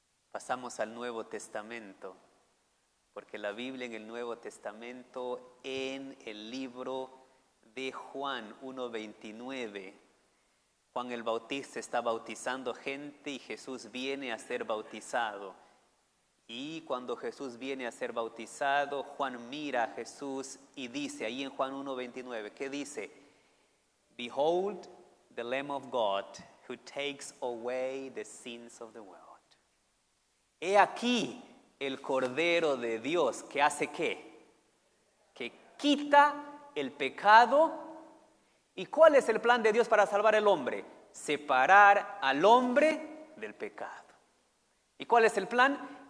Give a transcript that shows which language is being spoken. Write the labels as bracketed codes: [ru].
[es] Pasamos al Nuevo Testamento, porque la Biblia en el Nuevo Testamento, en el libro de Juan 1:29, Juan el Bautista está bautizando gente y Jesús viene a ser bautizado. Y cuando Jesús viene a ser bautizado, Juan mira a Jesús y dice, ahí en Juan 1:29, ¿qué dice? [en] Behold the Lamb of God who takes away the sins of the world. [es] He aquí el Cordero de Dios que hace ¿qué? Que quita el pecado. ¿Y cuál es el plan de Dios para salvar al hombre? Separar al hombre del pecado. ¿Y cuál es el plan?